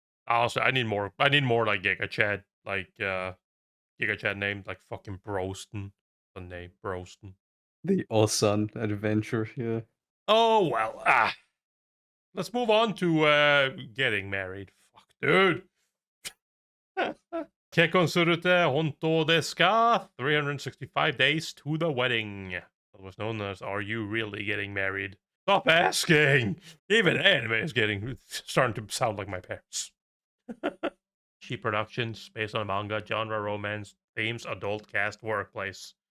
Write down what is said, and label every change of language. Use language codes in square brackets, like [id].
[en] Honestly, I need more like Giga Chad, like Giga Chad named like fucking Broston. The name Broston. The Osun adventure, yeah. Oh well, let's move on to getting married. Fuck, dude. [ja] 結婚するって本当ですか? [en] 365 days to the wedding. That was known as Are You Really Getting Married? Stop asking! Even anime is starting to sound like my parents. Cheap productions based on manga, genre, romance, themes, adult cast, workplace.